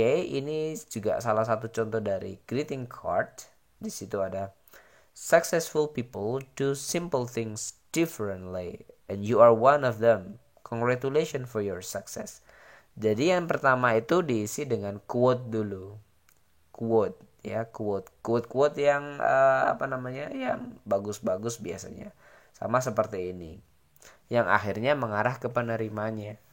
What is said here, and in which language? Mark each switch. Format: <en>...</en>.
<id>Ini juga salah satu contoh dari greeting card. Di situ ada</id> <en>successful people do simple things differently, and you are one of them. Congratulations for your success.</en> <id>Jadi yang pertama itu diisi dengan quote dulu. Quote yang yang bagus-bagus biasanya. Sama seperti ini. Yang akhirnya mengarah ke penerimanya.</id>